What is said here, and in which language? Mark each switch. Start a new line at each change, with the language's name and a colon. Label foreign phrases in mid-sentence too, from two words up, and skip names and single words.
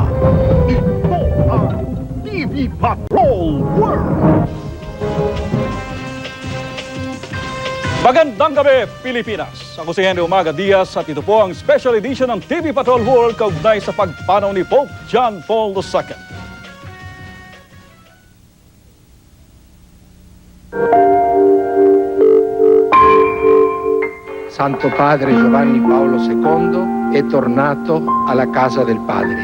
Filipino: Ito ang TV Patrol World! Magandang gabi, Pilipinas! Ako si Henry Umaga Diaz at ito po ang
English: special edition
Filipino: ng TV Patrol World kaugnay sa pagpanaw ni Pope John Paul II.
Italian: Santo Padre Giovanni Paolo II è tornato alla casa del Padre.